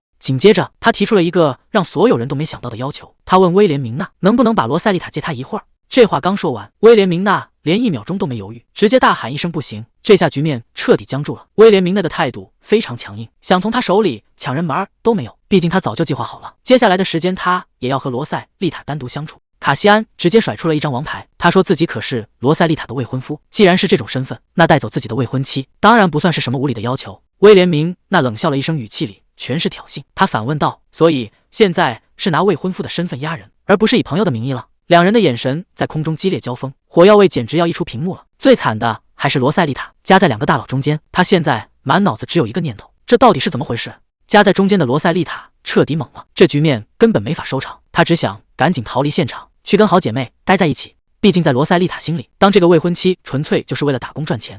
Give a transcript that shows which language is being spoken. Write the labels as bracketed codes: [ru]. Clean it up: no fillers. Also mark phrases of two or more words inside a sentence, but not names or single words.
[zh] 緊接着，他提出了一個讓所有人都沒想到的要求，他問威廉明娜能不能把罗塞麗塔借他一會兒。這話剛說完，威廉明娜連1秒鐘都沒猶豫，直接大喊一聲不行。這下局面徹底僵住了。威廉明娜的態度非常強硬，想從他手裡搶人門兒都沒有，畢竟他早就計劃好了，接下來的時間他也要和羅塞麗塔單獨相處。卡西安直接甩出了一張王牌，他說自己可是羅塞麗塔的未婚夫，既然是這種身份，那帶走自己的未婚妻當然不算是什麼無理的要求。威廉明娜冷笑了一聲，語氣裡全是挑釁。他反問道：“所以現在是拿未婚夫的身份壓人，而不是以朋友的名義了？” 兩人的眼神在空中激烈交鋒，火藥味簡直要溢出屏幕了。最慘的還是羅塞麗塔，夾在2個大佬中間，他現在滿腦子只有一個念頭：這到底是怎麼回事？夾在中間的羅塞麗塔徹底懵了，這局面根本沒法收場，他只想趕緊逃離現場，去跟好姐妹待在一起。畢竟在羅塞麗塔心裡，當這個未婚妻純粹就是為了打工賺錢。